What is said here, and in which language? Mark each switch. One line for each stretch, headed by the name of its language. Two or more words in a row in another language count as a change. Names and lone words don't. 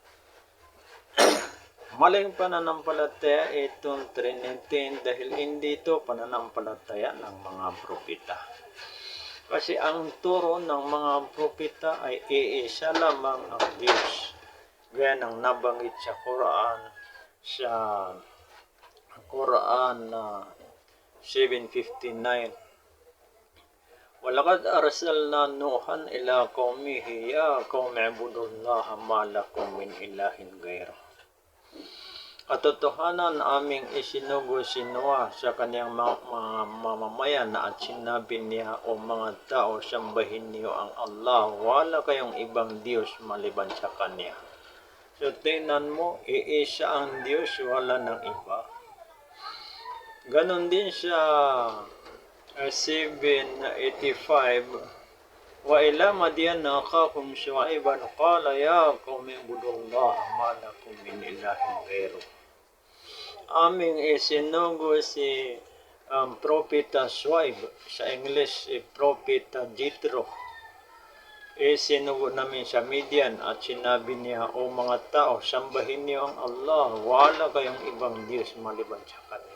Filipino: Maling pananampalataya itong Trinity dahil hindi ito pananampalataya ng mga propeta. Kasi ang turo ng mga propeta ay iisa lamang ang Diyos. Gaya ng nabanggit sa Quran 7:59.
Arabic: ولقد أرسلنا نوحا إلى قومه يا قوم اعبدوا الله ما لكم من إله غيره.
Filipino: Katotohanan aming isinugo si Noah sa kaniyang mga mamamayan at sinabi niya, o mga tao, sambahin niyo ang Allah, wala kayong ibang Diyos maliban sa Kanya. So tingnan mo, iisa ang Diyos, wala ng iba. Ganon din sa 7:85,
Arabic: وإلى مدين أخاهم شعيبا قال يا قوم اعبدوا الله ما لكم من إله غيره.
Filipino: Aming isinugo si Propeta Shuaib, sa English si Propeta Jethro. Isinugo namin sa Midian at sinabi niya, o mga tao, sambahin niyo ang Allah, wala kayong ibang Diyos maliban sa Kanya.